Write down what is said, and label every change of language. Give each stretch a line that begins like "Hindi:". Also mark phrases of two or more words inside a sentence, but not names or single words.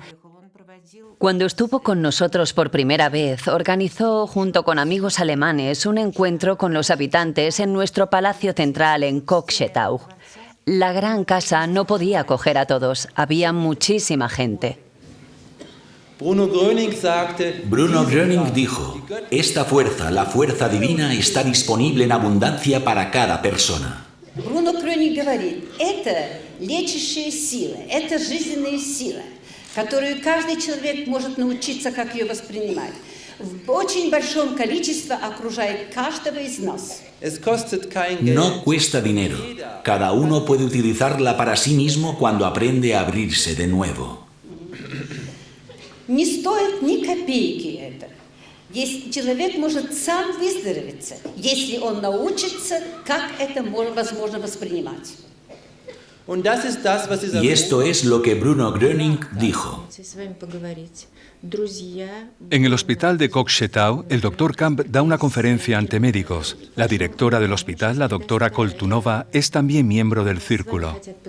Spanish: Cuando estuvo con nosotros por primera vez, organizó, junto con amigos alemanes, un encuentro con los habitantes en nuestro palacio central en Kokshetau. La gran casa no podía acoger a todos, había muchísima gente. Bruno Gröning dijo, esta fuerza, la fuerza divina, está disponible en abundancia para cada persona.
Russian: Bruno Gröning говорит, это лечащая сила, это жизненная сила, которую каждый человек может научиться, как ее воспринимать. В очень большом количестве окружает каждого из нас.
Spanish: No cuesta dinero. Cada uno puede utilizarla para sí mismo cuando aprende a abrirse de nuevo.
Russian: Не стоит ни копейки это. Если человек может сам выздороветь, если он научится, как это возможно воспринимать.
Spanish: Y esto es lo que Bruno Gröning dijo. En el hospital de Kokshetau, el doctor Kamp da una conferencia ante médicos. La directora del hospital, la doctora Koltunova, es también miembro del círculo.